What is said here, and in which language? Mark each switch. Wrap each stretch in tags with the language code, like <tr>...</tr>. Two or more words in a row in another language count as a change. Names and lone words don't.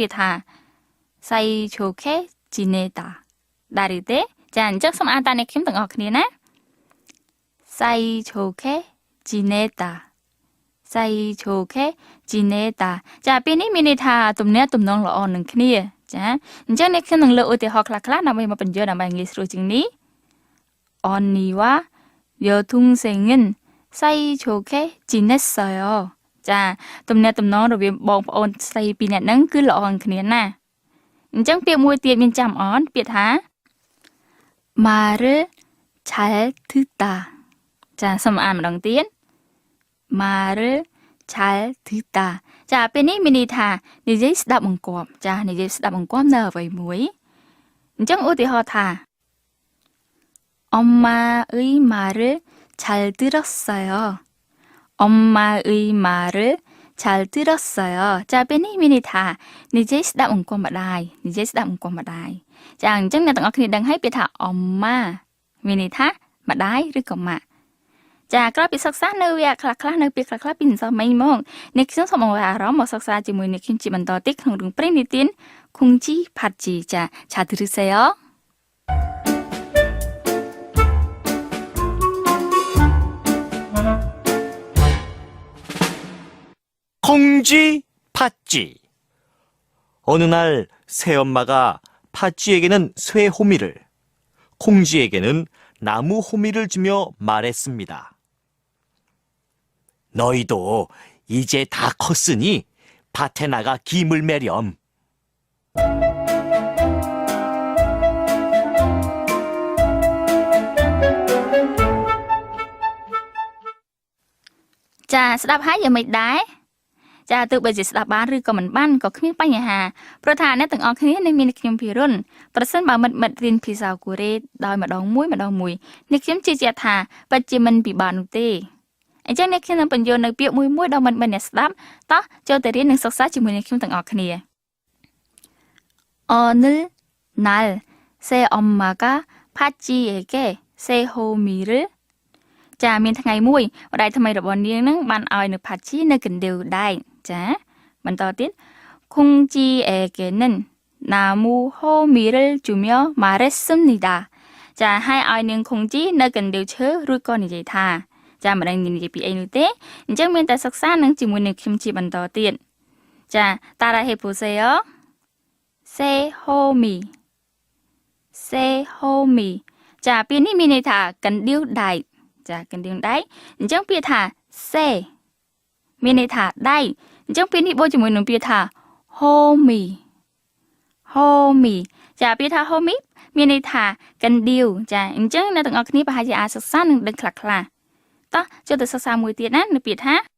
<km>ក្យថាសៃឈូខេជីណេតាដែរទេចាអញ្ចឹងសូមអានតាមអ្នកខ្ញុំទាំងអស់គ្នាណាសៃឈូខេជីណេតាសៃឈូខេជីណេតាចាពេលនេះមានន័យថាទំនាក់ទំនងល្អនឹងគ្នាចាអញ្ចឹងអ្នកខ្ញុំនឹងលើកឧទាហរណ៍ខ្លះៗដើម្បីមកបញ្យល់ដើម្បីងាយស្រួលជាងនេះ</km> <ko>언니와 여동생은 사이좋게 지냈어요. 자,</ko> <km>ទំនាក់ទំនងរវាងបងប្អូនស្រីពីរនាក់ហ្នឹងគឺល្អគ្នាណាស់អញ្ចឹងពាក្យមួយទៀតមានចាំអនពាក្យថា</km> <ko>말을 잘 듣다. 자,</ko> <km>សូមអានម្ដងទៀត</km> <ko>말을 잘 듣다.</ko> <km>ចាពេលនេះមានន័យថានិយាយស្ដាប់បង្គាប់ចានិយាយស្ដាប់បង្គាប់នៅអ្វីមួយអញ្ចឹងឧទាហរណ៍ថា</km> <ko>엄마의 말을 잘 들었어요. 엄마의 말을 잘 들었어요. 자,</ko> <km>ពេលនេះមានន័យថានិយាយស្ដាប់អង្គម្ដាយនិយាយស្ដាប់អង្គម្ដាយចាអញ្ចឹងអ្នកទាំងអស់គ្នាដឹងហើយពាក្យថា 엄마 មានន័យថាម្ដាយឬក៏ម៉ាក់ចាក្រោយពីសិក្សានៅវគ្គខ្លះៗនៅពាក្យខ្លះៗពីអញ្ចឹងមិញមកអ្នកខ្ញុំសូមអង្វរអារម្មណ៍មកសិក្សាជាមួយអ្នកខ្ញុំជាបន្តទៀតក្នុងរឿងព្រេងនិទានខុងជីផាត់ជីចា</km> <ko>잘 들으세요. 콩쥐 팥쥐. 어느 날 새엄마가 팥쥐에게는 쇠 호미를, 콩쥐에게는 나무 호미를 주며 말했습니다. 너희도 이제 다 컸으니 밭에 나가 김을 매렴. 자,</ko> <km>ស្ដាប់ហើយយ៉ាងម៉េចដែរចាទោះបីជាស្ដាប់បានឬក៏មិនបានក៏គ្មានបញ្ហាព្រោះថាអ្នកទាំងអស់គ្នានឹងមានខ្ញុំភិរុនប្រសិនបើមិត្តរៀនភាសាកូរ៉េដោយម្ដងមួយអ្នកខ្ញុំជឿជាក់ថាពិតជាមិនពិបាកនោះទេអញ្ចឹងអ្នកខ្ញុំនឹងបញ្យល់នៅពាក្យមួយដល់មិត្តអ្នកស្ដាប់តោះចូលទៅរៀននិងសិក្សាជាមួយអ្នកខ្ញុំទាំងអស់គ្នា</km> <ko>어느 날 새 엄마가 팥쥐에게 새 호미를</ko> <km>ចាមានថ្ងៃមួយម្ដាយថ្មីរបស់នាងនឹងបានឲ្យនៅផាជីនៅកណ្ដៀវដែកចាបន្តទៀត</km> <ko>콩쥐에게는 나무 호미를 주며 말했습니다.</ko> <km>ចាឲ្យនាងខុងជីនៅកណ្ដៀវឈើរួចក៏និយាយថាចាមិនដឹងនិយាយពីអីនោះទេអញ្ចឹងមានតែសិក្សា នឹងជាមួយនឹងខ្ញុំជាបន្តទៀតចាតារ៉ាហេពូសេយោសេហូមីសេហូមីចាពេលនេះមានន័យថាកណ្ដៀវដែកចាកណ្ដៀងដៃអញ្ចឹងពាក្យថាសេមានន័យថាដៃអញ្ចឹងពាក្យនេះបូកជាមួយនឹងពាក្យថា homi homi ចាពាក្យថា homi មានន័យថាកណ្ដៀវចាអញ្ចឹងអ្នកទាំងអស់គ្នាប្រហែលជាអាចសិក្សានឹងដឹងខ្លះតោះចូលទៅសិក្សាមួយទៀតណានៅពាក្យថា</km>